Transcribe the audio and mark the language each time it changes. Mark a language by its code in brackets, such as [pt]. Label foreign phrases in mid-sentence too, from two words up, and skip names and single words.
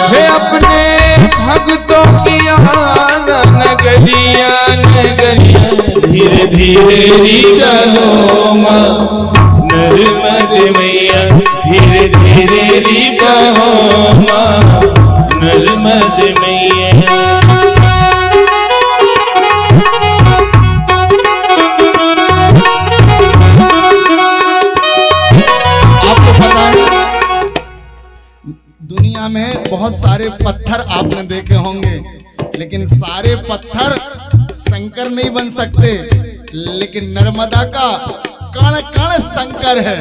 [hi] हे अपने भक्तों की नगरिया नगरिया, धीरे धीरे रिपा हो माँ नर्मद मैया, धीरे धीरे रिपा हो माँ नर्मद मैया। आपको पता है दुनिया में बहुत सारे पत्थर आपने देखे होंगे, लेकिन सारे पत्थर शंकर नहीं बन सकते, लेकिन नर्मदा का कण कण शंकर है।